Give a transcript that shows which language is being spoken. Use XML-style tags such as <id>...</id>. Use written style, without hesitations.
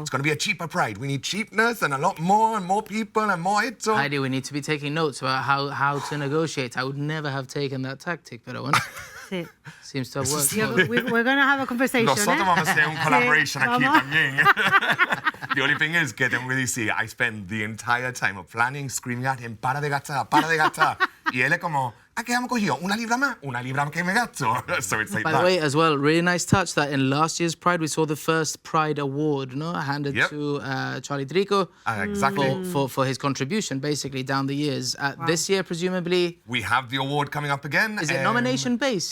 <en>it's going to be a cheaper Pride. We need cheapness and a lot more and more people and more esto. Heidi, we need to be taking notes about how to negotiate. I would never have taken that tactic, but I want.</en> <es>Sí.</es> <en>Seems to have worked. Yeah, well. we're going to have a conversation.</en> <es>Nosotros vamos a hacer un collaboration aquí vamos.</es> <en>también. The only thing is</en> <es>que tengo que decir,</es> <en>I spend the entire time of planning, screaming at him,</en> <es>para de gastar, para de gastar. Y él es como, ¿a qué hemos cogido? Una libra que me gasto.</es> <en>So it's like By that. the way, as well, really nice touch that in last year's Pride we saw the first Pride Award, no, handed Yep. to Charlie Trico Exactly. for his contribution basically down the years. This year, presumably, We have the award coming up again. is it nomination based?</en>